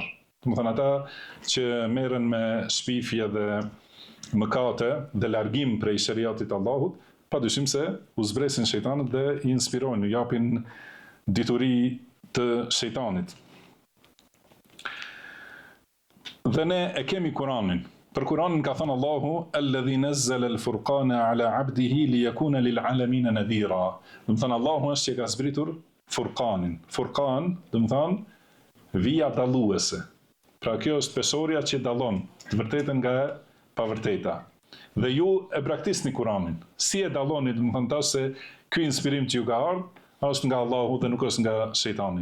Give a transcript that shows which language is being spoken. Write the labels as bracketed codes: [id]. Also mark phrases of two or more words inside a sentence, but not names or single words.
[sq] Do të thonë ata që merren me shpifje dhe mëkate dhe largim prej shariatit të Allahut, padyshim se u zbresin shejtanët dhe i inspirojnë, u japin dituri të shejtanit. Dhe ne e kemi Kur'anin. Për Kur'anin ka thënë Allahu, [ar] الذي نزل الفرقان على عبده ليكون للعالمين نذيرا. [sq] Do të thonë Allahu është që ka zbritur Furqanin. Furqan, do të thonë vija dalluese. Pra kjo është pesoria që dallon të vërtetën nga e pavërteta. Dhe ju e braktisni Kur'anin. Si e dalloni, do të thonë tash se ky inspirim që ju ka ardhur është nga Allahu dhe nuk është nga shejtani.